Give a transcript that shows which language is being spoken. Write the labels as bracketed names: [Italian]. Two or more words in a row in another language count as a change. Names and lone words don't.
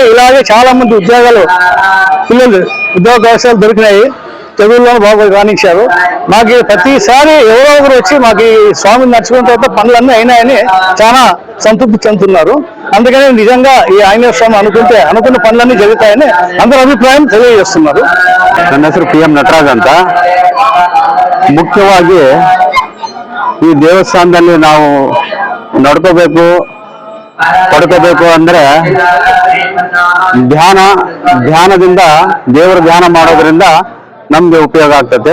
[Telugu] ఇలాగే చాలా మంది ఉద్యోగాలు, పిల్లలు ఉద్యోగ అవకాశాలు దొరికినాయి, తెలుగులో బాగా రాణించారు. మాకు ప్రతిసారి ఎవరో ఒకరు వచ్చి మాకు ఈ స్వామిని నడుచుకున్న తర్వాత పనులన్నీ అయినాయని చాలా సంతృప్తి చెందుతున్నారు. అందుకని నిజంగా ఈ ఆంజనేయ స్వామి అనుకున్న పనులన్నీ జరుగుతాయని అందరూ అభిప్రాయం తెలియజేస్తున్నారు. [Kannada] ನನ್ನ ಹೆಸರು ಪಿಎಂ ನಟರಾಜ್ ಅಂತ. ಮುಖ್ಯವಾಗಿ ಈ ದೇವಸ್ಥಾನದಲ್ಲಿ ನಾವು ನಡ್ಕೋಬೇಕು, ಪಡ್ಕೋಬೇಕು ಅಂದ್ರೆ ಧ್ಯಾನದಿಂದ ದೇವರ ಧ್ಯಾನ ಮಾಡೋದ್ರಿಂದ ನಮ್ಗೆ ಉಪಯೋಗ ಆಗ್ತದೆ.